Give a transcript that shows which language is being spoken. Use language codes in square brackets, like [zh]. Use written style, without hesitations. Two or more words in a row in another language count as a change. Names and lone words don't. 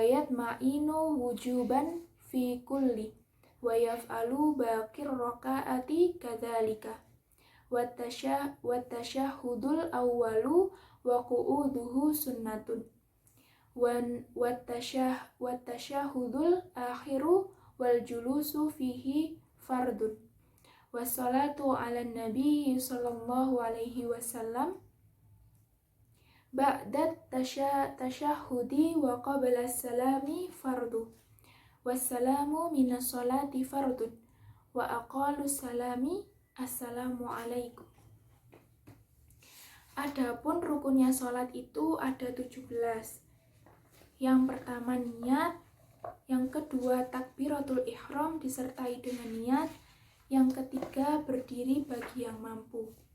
[ar] يطمئن وجوبا في كل ويفعل باقي الركعات كذلك والتشهد الأول وقعوده سنة والتشهد الأخير والجلوس فيه فرض. والصلاة على النبي صلى الله عليه وسلم بعد التشهد وقبل السلام فرض. والسلام من الصلاة فرض وأقل السلام السلام عليكم. [id] Adapun rukunnya salat itu ada 17. Yang pertama niat, yang kedua [ar] تكبيرة الإحرام [id] disertai dengan niat, yang ketiga berdiri bagi yang mampu.